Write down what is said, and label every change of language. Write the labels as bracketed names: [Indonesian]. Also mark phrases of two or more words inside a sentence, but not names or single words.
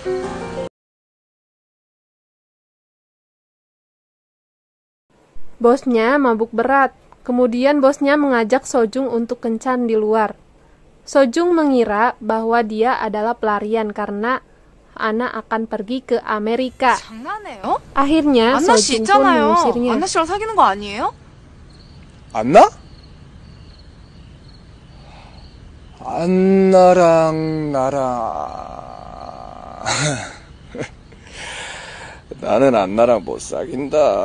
[Indonesian] Bosnya mabuk berat. Kemudian bosnya mengajak Sojung untuk kencan di luar. Sojung mengira bahwa dia adalah pelarian karena Anna akan pergi ke Amerika. [Korean] 장난해요? [Indonesian] Akhirnya [Korean] 안나 씨 [Indonesian] Sojung pun [Korean] 있잖아요. [Indonesian] mengusirnya. [Korean] 안나 씨랑 사귀는 거 아니에요? 안나? 안나랑 나랑 나는 안나랑 못 사귄다.